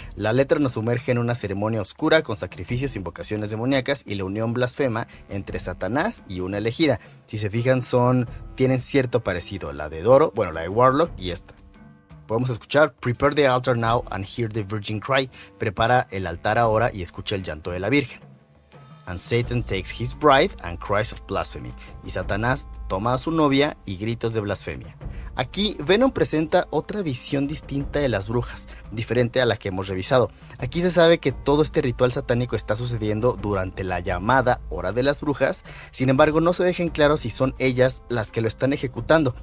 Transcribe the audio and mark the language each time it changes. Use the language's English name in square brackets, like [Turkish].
[Spanish] La letra nos sumerge en una ceremonia oscura con sacrificios, invocaciones demoníacas y la unión blasfema entre Satanás y una elegida. Si se fijan, tienen cierto parecido, la de Doro, la de Warlock y esta. Podemos escuchar [English] Prepare the altar now and hear the virgin cry. [Spanish] Prepara el altar ahora y escucha el llanto de la Virgen. [English] And Satan takes his bride and cries of blasphemy. [Spanish] Y Satanás toma a su novia y gritos de blasfemia. Aquí Venom presenta otra visión distinta de las brujas, diferente a la que hemos revisado. Aquí se sabe que todo este ritual satánico está sucediendo durante la llamada Hora de las Brujas, sin embargo no se deja en claro si son ellas las que lo están ejecutando.